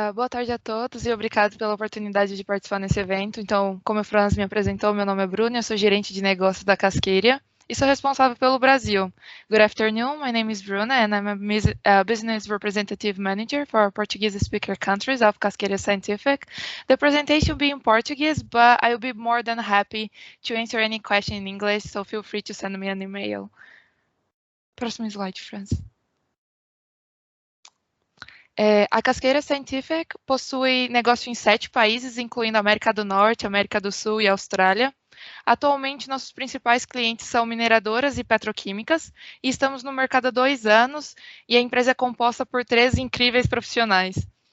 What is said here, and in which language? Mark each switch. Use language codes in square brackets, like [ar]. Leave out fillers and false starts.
[pt] Boa tarde a todos e obrigado pela oportunidade de participar nesse evento. Então, como o Franz me apresentou, meu nome é Bruna, eu sou gerente de negócios da Cascadia e sou responsável pelo Brasil. [en] Good afternoon, my name is Bruna and I'm a business representative manager for Portuguese speaker countries of Cascadia Scientific. The presentation will be in Portuguese, but I will be more than happy to answer any question in English, so feel free to send me an email. [pt] Próximo slide, Franz. A Cascadia Scientific possui negócio em 7 países, incluindo América do Norte, América do Sul e Austrália. Atualmente, nossos principais clientes são mineradoras e petroquímicas, e estamos no mercado há 2 anos, e a empresa é composta por 3 incríveis profissionais.